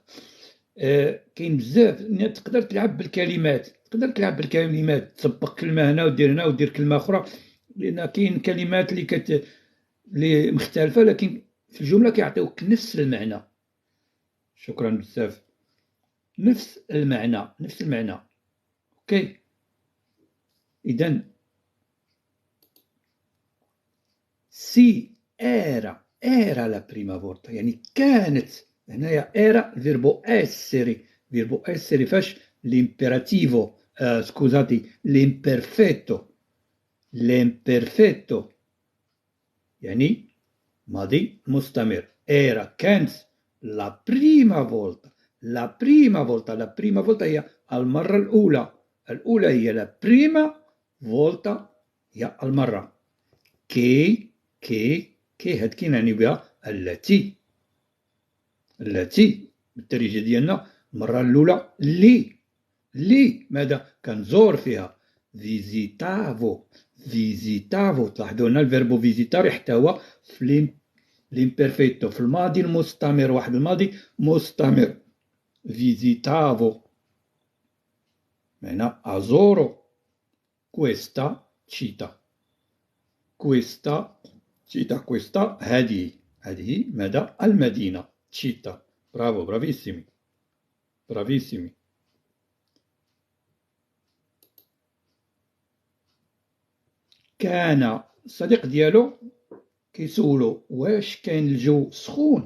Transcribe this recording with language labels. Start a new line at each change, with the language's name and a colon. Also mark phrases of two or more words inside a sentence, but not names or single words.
Arabic: كاين بزاف تقدر تلعب بالكلمات، تسبق كلمة هنا ودير هنا ودير كلمة أخرى، لأن كاين كلمات اللي مختلفة لكن في الجملة كيعطيوك نفس المعنى. شكرا بزاف. نفس المعنى. اوكي. إذا
Italian: سي era la prima volta،
Arabic: يعني كانت. هنايا era فيربو essere فاش
Italian: l'imperativo scusate l'imperfetto
Arabic: يعني ماضي مستمر. era كانت
Italian: la prima volta
Arabic: هي المرة الأولى هي
Italian: la prima volta
Arabic: هي المرة. كي هاد كينعني بها التي بالدارجة ديالنا المرة الأولى اللي ماذا كنزور فيها. فيزيتافو. تلاحظوا هنا الفيربو فيزيتار يحتوى في l'imperfetto، في الماضي المستمر، واحد الماضي مستمر. فيزيتافو معنى أزورو
Italian: questa città.
Arabic: questa هذه ماذا؟ المدينة. città. برافو.
Italian: برافيسيمي.
Arabic: كان الصديق ديالو كيسولو واش كاين الجو سخون.